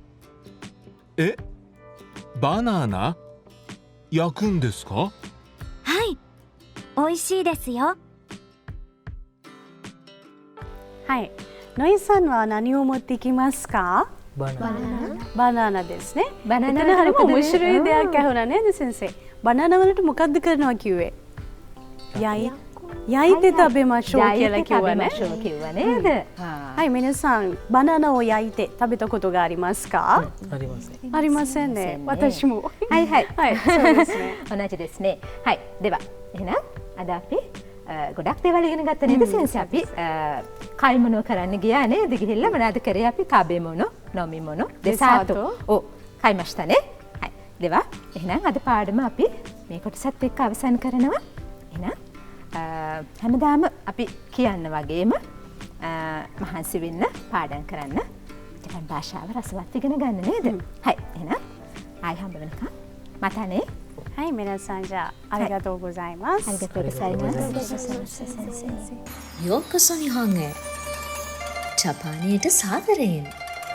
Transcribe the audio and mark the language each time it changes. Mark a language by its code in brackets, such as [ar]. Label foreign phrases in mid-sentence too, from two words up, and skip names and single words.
[ja] え、バナナ焼くんですか？はい、美味しいですよ。はい。ノイさんは何を持っていきますか？バナナ。バナナですね. [si] බනනා එතන හරිම මොකද මුශ්‍රී නේ? දෙයක් ඇහුණා නේද සෙන්සේ? බනනා වලට මොකද්ද කරනවා කිව්වේ? [ja] 焼いて食べましょう [si] කියලා කිව්වනේ. කිව්වා නේද? [ja] はい、皆さんバナナを焼いて食べたことがありますか？ありますね。ありませんね。私も。はいはい。はい、そうですね。同じですね.はい. [si] දෙවා. එහෙනම් අද අපි ගොඩක් දේවල් ඉගෙන ගත්ත නේද සෙන්සේ අපි කල්මනෝ කරන්න ගියා නේද? ගිහිල්ලා මොනවද කරේ අපි? කාබේමොනෝ, නොමිමොනෝ, දෙසාතෝ. ඔව්, [ja] 買いましたね. はい. [si] දෙවා. එහෙනම් අද පාඩම අපි මේ කොටසත් එක්ක අවසන් කරනවා. එහෙනම් හැමදාම අපි කියන්න වගේම මහන්සි වෙන්න පාඩම් කරන්න ජපන් භාෂාව රසවත් ඉගෙන ගන්න නේද? [ja] はい. [si] එහෙනම් ආයි හම්බ වෙනකම් මට නේ. [ja] はい、皆さんじゃあありがとうございます。ありがとうございます。ようこそ日本へ。ジャパニートサーベレン。